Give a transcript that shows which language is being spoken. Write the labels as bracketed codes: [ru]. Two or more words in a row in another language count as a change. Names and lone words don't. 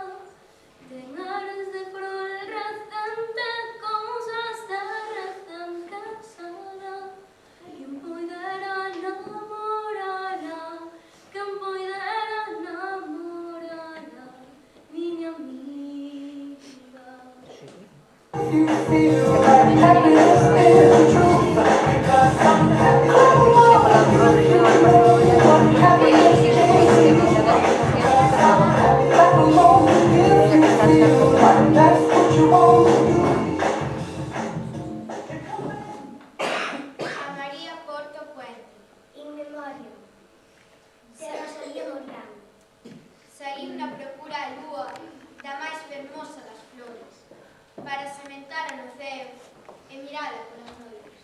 [gl] Tenares de frol recente, cousas de recén casada. Quen poidera namorala, quen poidera namorala, miña amiga. [en] You feel like happiness is the truth, because I'm happy. Happiness is clap along if you feel like that's what you want to do. [gl] A María Porto Puente. In memoriam de Rosalía Morán. Saíu na procura a lúa da máis fermosa das flores, para sementala no ceo e mirala polas noites.